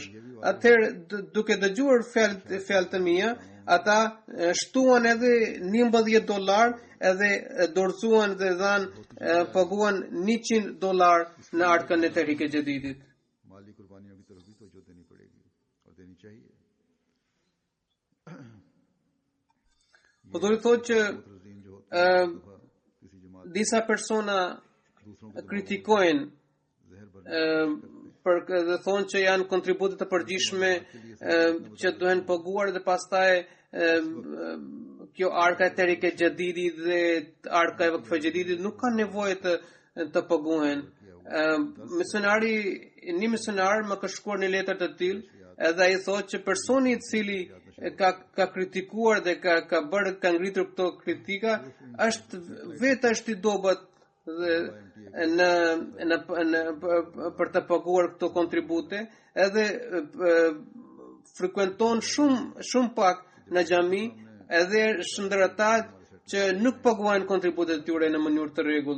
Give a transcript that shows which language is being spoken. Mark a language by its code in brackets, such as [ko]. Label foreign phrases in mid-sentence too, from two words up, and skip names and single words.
[sq] Atëherë duke dëgjuar fjalët e mia, ata shtuan edhe $19 edhe dorëzuan dhe paguan $100 në arkën e Tehrike Jadidit. [ur] مالی قربانیوں کی طرف بھی توجہ دینی پڑے گی اور دینی چاہیے. [sq] Po do të thotë që [ur] رجیم جو کسی جماعت [sq] disa persona [ur] دوسروں کو [sq] kritikojnë [ur] زہر بھر [sq] për dhe thonë që janë kontribute të përgjithshme që duhen paguar dhe pastaj kjo arka e Tehrike Jadidit dhe arka e Vakf Jadidit nuk kanë nevojë të paguhen. Një misionar më ka shkruar një letër të tillë edhe ai thotë që personi I cili ka kritikuar dhe ka ngritur këto kritika është I dobët dhe për të paguar këto kontribute edhe frekuenton shumë pak në xhami edhe ndër ata që nuk paguajnë kontributet e tyre në mënyrë të rregullt.